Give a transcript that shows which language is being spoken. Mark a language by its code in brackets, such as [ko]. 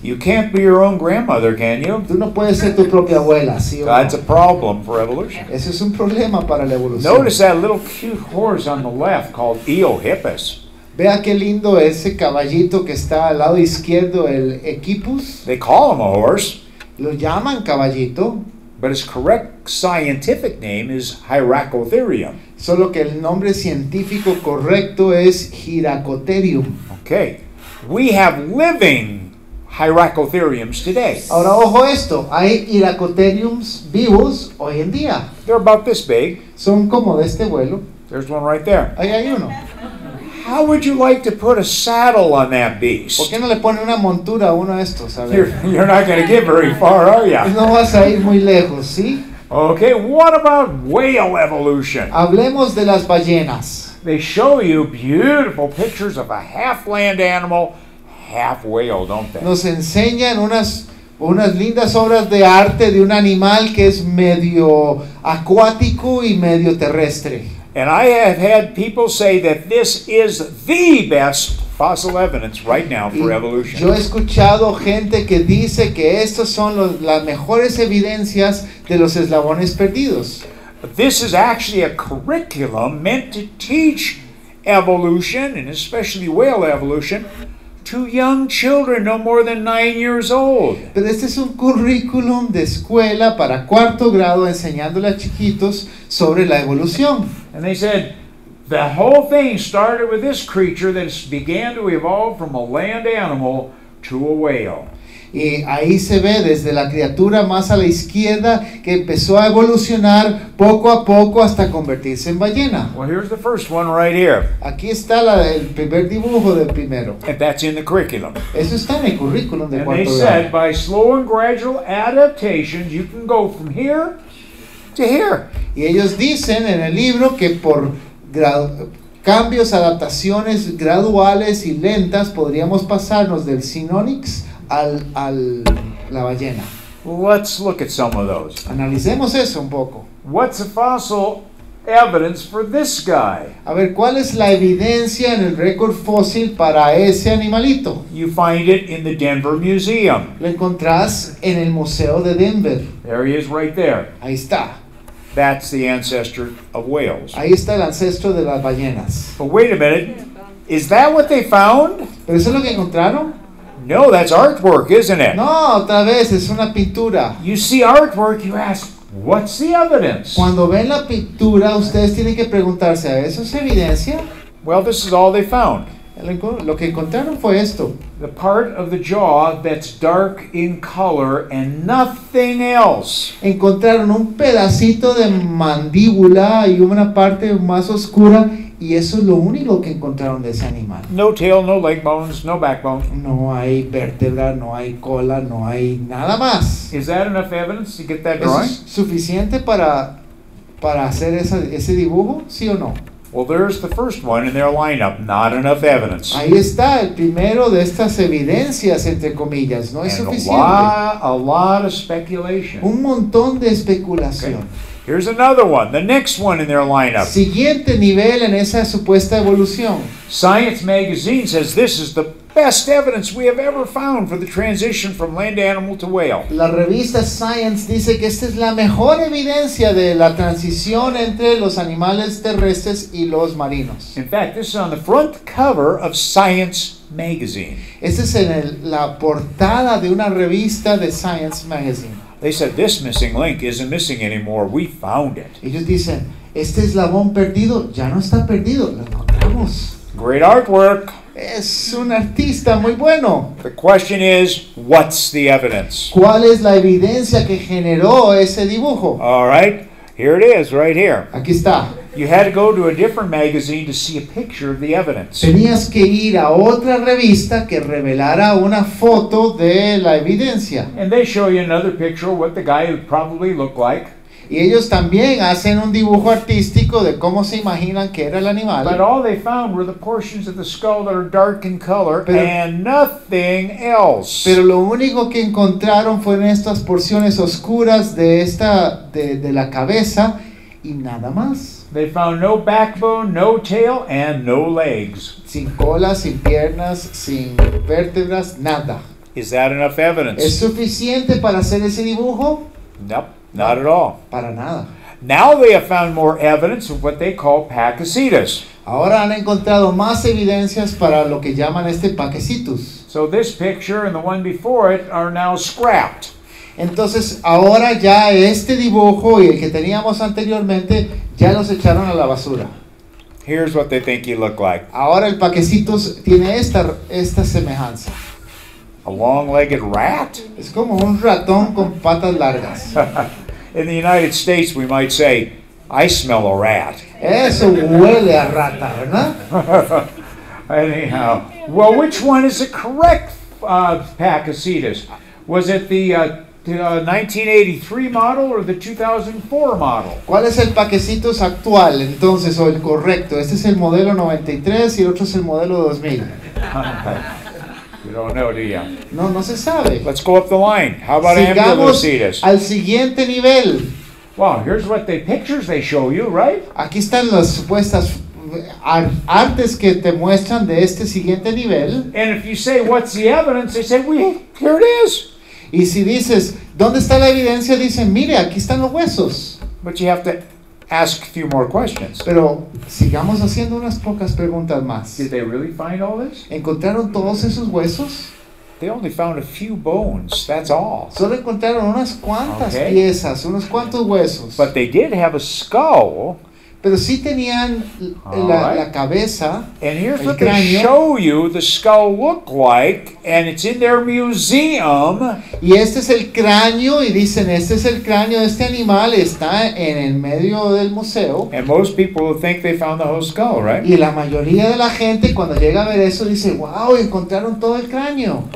[en] You can't be your own grandmother, can you? [es] Tú no puedes ser tu propia abuela, ¿sí o no? [en] That's a problem for evolution. [es] Ese es un problema para la evolución. [en] Notice that little cute horse on the left called Eohippus. [es] Vea qué lindo ese caballito que está al lado izquierdo, el Equipus. [en] They call him a horse, [es] Lo llaman caballito, [en] but his correct scientific name is Hyracotherium. [es] solo que el nombre científico correcto es Hyracotherium. [en] Okay. We have living Hyracotheriums today. [es] Ahora, ojo esto, hay Hyracotheriums vivos hoy en día. [en] They're about this big. [es] Son como de este vuelo. [en] There's one right there. [es] Ahí hay uno. [en] How would you like to put a saddle on that [es] ¿Por [en] beast? [es] qué no le ponen una montura a uno de estos? A [en] You're, [es] ver. [en] you're not going to get very far, are you? [es] No vas a ir muy lejos, ¿sí? [en] Okay, what about whale evolution? [es] Hablemos de las ballenas. [en] They show you beautiful pictures of a half land animal, half whale, don't they? [es] Nos enseñan unas lindas obras de arte de un animal que es medio acuático y medio terrestre. [en] And I have had people say that this is the best fossil evidence right now for evolution. [es] Yo he escuchado gente que dice que estas son las mejores evidencias de los eslabones perdidos. [en] This is actually a curriculum meant to teach evolution, and especially whale evolution, to young children no more than 9 years old. [es] Pero este es un currículum de escuela para cuarto grado enseñándole a chiquitos sobre la evolución. [en] And they said the whole thing started with this creature that began to evolve from a land animal to a whale. [es] Y ahí se ve desde la criatura más a la izquierda que empezó a evolucionar poco a poco hasta convertirse en ballena. [en] Well, here's the first one right here. [es] Aquí está el primer dibujo del primero. [en] And that's in the curriculum. [es] Eso está en el currículum de [en] And they [es] cuarto [en] said [es] grado. [en] by slow and gradual adaptations, you can go from here to here. [es] Y ellos dicen en el libro que por cambios, adaptaciones graduales y lentas podríamos pasarnos del sinónix al la ballena. [en] Let's look at some of those. [es] Analicemos eso un poco. [en] What's the fossil evidence for this guy? [es] A ver, ¿cuál es la evidencia en el récord fósil para ese animalito? [en] You find it in the Denver Museum. [es] Lo encontrás en el Museo de Denver. [en] There he is right there. [es] Ahí está. [en] That's the ancestor of whales. [es] Ahí está el ancestro de las ballenas. [en] But wait a minute. Is that what they found? [es] ¿Pero eso es lo que encontraron? [en] No, that's artwork, isn't it? [es] No, otra vez, es una pintura. [en] You see artwork, you ask, what's the evidence? [es] Cuando ven la pintura, ustedes tienen que preguntarse, ¿eso es evidencia? [en] Well, this is all they found. [es] Lo que encontraron fue esto. [en] The part of the jaw that's dark in color and nothing else. [es] Encontraron un pedacito de mandíbula y una parte más oscura, y eso es lo único que encontraron de ese animal. [en] No tail, no leg bones, no backbone. [es] No hay vértebra, no hay cola, no hay nada más. [en] Is that enough evidence to get that [es] ¿Eso [en] drawing? [es] es suficiente para hacer ese dibujo? ¿Sí o no? [en] Well, there's the first one in their lineup. Not enough evidence. [es] Ahí está el primero de estas evidencias, entre comillas. No es [en] And [es] suficiente. [en] a lot of speculation. [es] Un montón de especulación. [en] Okay. Here's another one, the next one in their lineup. [es] Siguiente nivel en esa supuesta evolución. [en] Science magazine says this is the best evidence we have ever found for the transition from land animal to whale. [es] La revista Science dice que esta es la mejor evidencia de la transición entre los animales terrestres y los marinos. [en] In fact, this is on the front cover of Science magazine. [es] Esta es la portada de una revista de Science Magazine. [en] They said this missing link isn't missing anymore. We found it. [es] Ellos dicen, este eslabón perdido ya no está perdido, lo encontramos. [en] Great artwork. [es] Es un artista muy bueno. [en] The question is, what's the evidence? [es] ¿Cuál es la evidencia que generó ese dibujo? [en] All right, here it is, right here. [es] Aquí está. [en] You had to go to a different magazine to see a picture of the evidence. [es] Tenías que ir a otra revista que revelara una foto de la evidencia. [en] And they show you another picture of what the guy would probably look like. [es] Y ellos también hacen un dibujo artístico de cómo se imaginan que era el [en] But [es] animal. [en] all they found were the portions of the skull that are dark in color [es] Pero- [en] and nothing else. [es] Pero lo único que encontraron fueron estas porciones oscuras de la cabeza y nada más. [en] They found no backbone, no tail, and no legs. [es] Sin cola, sin piernas, sin vértebras, nada. [en] Is that enough evidence? [es] ¿Es suficiente para hacer ese dibujo? [en] Nope, not at all. [es] Para nada. [en] Now they have found more evidence of what they call paquecitas. [es] Ahora han encontrado más evidencias para lo que llaman paquecitus. [en] So this picture and the one before it are now scrapped. [es] Entonces ahora ya este dibujo y el que teníamos anteriormente ya los echaron a la basura. [en] Here's what they think you look like. [es] Ahora el paquecitus tiene esta semejanza. [en] A long-legged rat? [es] Es como un ratón con patas largas. [en] In the United States, we might say, I smell a rat. [es] Eso huele a rata, ¿verdad? [en] Anyhow, well, which one is the correct paquecitas? Was it the 1983 model or the 2004 model? [es] ¿Cuál es el paquecitus actual entonces o el correcto? Este es el modelo 93 y el otro es el modelo 2000. [en] You don't know, do you? [es] No se sabe. [en] Let's go up the line. How about [es] Sigamos [en] ambulocetus? [es] al siguiente nivel. [en] Well, here's what the pictures they show you, right? [es] Aquí están las supuestas artes que te muestran de este siguiente nivel. [en] And if you say, what's the evidence? They say, here it is. [es] Y si dices, ¿dónde está la evidencia? Dicen, mire, aquí están los huesos. [en] But you have to ask a few more questions. [es] Pero sigamos haciendo unas pocas preguntas más. [en] Did they really find all this? [es] ¿Encontraron todos esos huesos? [en] They only found a few bones, that's all. [es] Solo encontraron unas cuantas [en] Okay. [es] piezas, unos cuantos huesos. [en] But they did have a skull [es] pero sí tenían la cabeza, [en] And here's [es] el [en] what they [es] cráneo, [en] show you the skull look like, and it's in their museum. [es] y este es el cráneo, y dicen, este es el cráneo de este animal, está en el medio del museo, [en] And most people will think they found the whole skull, right? [es] y la mayoría de la gente cuando llega a ver eso dice, wow, encontraron todo el cráneo,